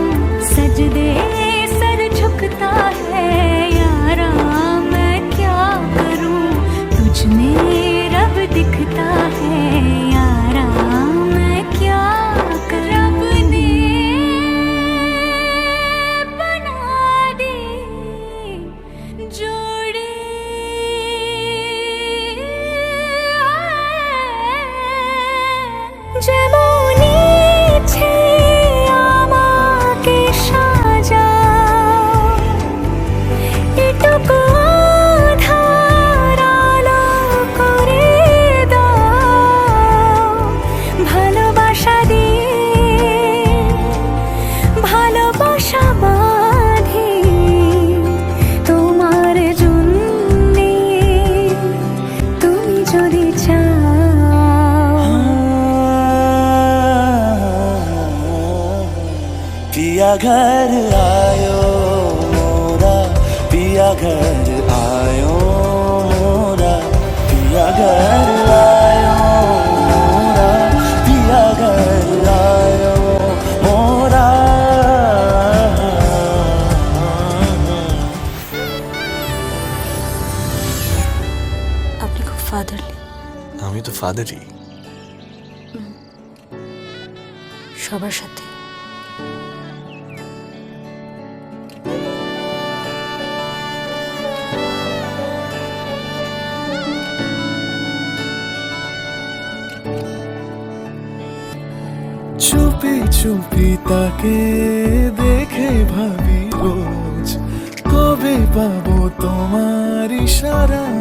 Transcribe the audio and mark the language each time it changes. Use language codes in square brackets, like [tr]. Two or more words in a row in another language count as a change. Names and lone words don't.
[hi] सजदे सर झुकता है यारा, मैं क्या करूं। तुझ में रब दिखता है यारा, मैं क्या करूं। रब ने बना दी जोड़ी, [bn] যেমনই ইচ্ছে আমাকে সাজাও, এটুকু আঁধার আলো করে দাও। ভালোবাসা দিয়ে ভালোবাসা বাঁধি তোমার জন্যে, তুমি যদি চাও। [hi] पिया घर आयो मोरा, पिया घर आयो मोरा, पिया घर आयो मोरा, पिया घर आयो मोरा। [bn] আপনি খুব ফাদারলি। আমি তো ফাদারই। সবার সাথে। চুপি চুপি তাকে দেখে ভাবি রোজ, কবে পাবো তোমার ইশারা।